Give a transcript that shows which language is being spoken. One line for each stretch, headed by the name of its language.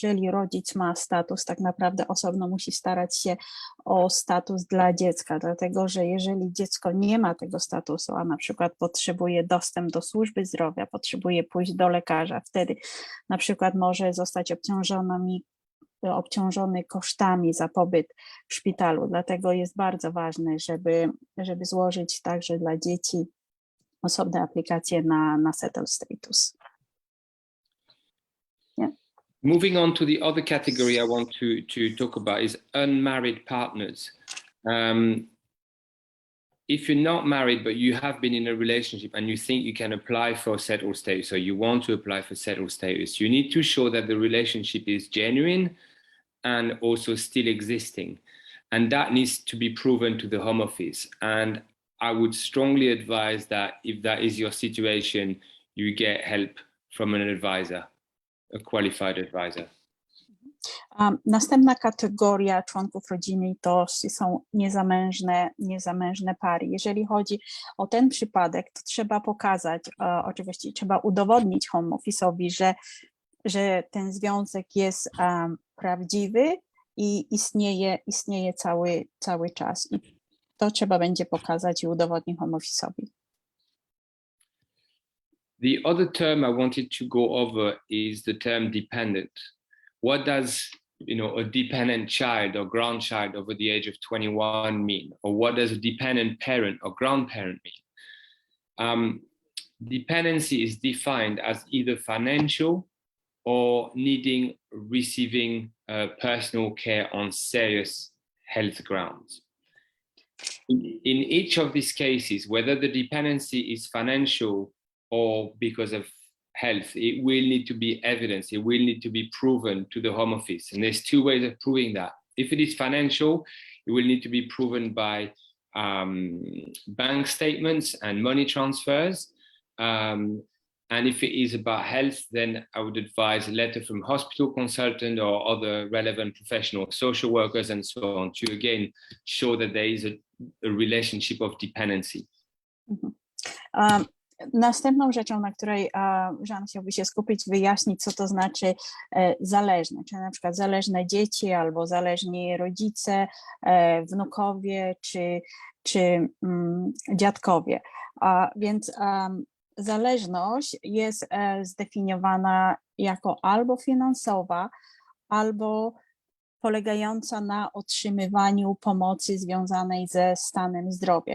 Polish: rodzic ma status, tak naprawdę osobno musi starać się o status dla dziecka, dlatego że jeżeli dziecko nie ma tego statusu, a na przykład potrzebuje dostęp do służby zdrowia, potrzebuje pójść do lekarza, wtedy na przykład może zostać obciążony kosztami za pobyt w szpitalu. Dlatego jest bardzo ważne, żeby złożyć także dla dzieci osobne aplikacje na settled status. Yeah.
English: Moving on to the other category I want to talk about is unmarried partners. If you're not married, but you have been in a relationship and you think you can apply for settled status, or you want to apply for settled status, you need to show that the relationship is genuine and also still existing. And that needs to be proven to the Home Office. And I would strongly advise that if that is your situation, you get help from an advisor, a qualified advisor.
Polish: Następna kategoria członków rodziny to są niezamężne pary. Jeżeli chodzi o ten przypadek, to trzeba pokazać, oczywiście trzeba udowodnić Home Office'owi, że ten związek jest prawdziwy i istnieje cały czas. I to trzeba będzie pokazać i udowodnić Home Office'owi.
English: The other term I wanted to go over is the term dependent. What does a dependent child or grandchild over the age of 21 mean? Or what does a dependent parent or grandparent mean? Dependency is defined as either financial or receiving personal care on serious health grounds. In each of these cases, whether the dependency is financial or because of health, it will need to be evidence, it will need to be proven to the Home Office. And there's two ways of proving that. If it is financial, it will need to be proven by bank statements and money transfers. And if it is about health, then I would advise a letter from hospital consultant or other relevant professional, social workers and so on, to again show that there is a relationship of dependency.
Polish: Następną rzeczą, na której Jean chciałby się skupić, wyjaśnić, co to znaczy zależne, czy na przykład zależne dzieci albo zależni rodzice, wnukowie czy dziadkowie. Więc zależność jest zdefiniowana jako albo finansowa, albo polegająca na otrzymywaniu pomocy związanej ze stanem zdrowia.